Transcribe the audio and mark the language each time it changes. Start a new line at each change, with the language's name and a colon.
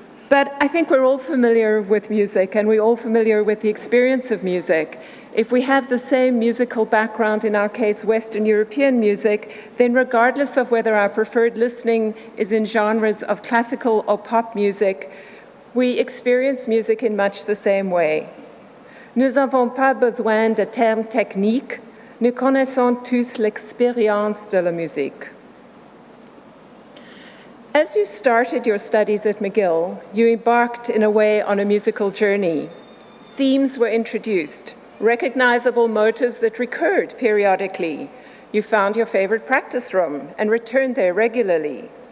English: But I think we're all familiar with music, and we're all familiar with the experience of music. If we have the same musical background, in our case Western European music, then regardless of whether our preferred listening is in genres of classical or pop music, we experience music in much the same way.
French: Nous n'avons pas besoin de termes techniques, nous connaissons tous l'expérience de la musique.
English: As you started your studies at McGill, you embarked in a way on a musical journey. Themes were introduced, recognizable motives that recurred periodically. You found your favorite practice room and returned there regularly.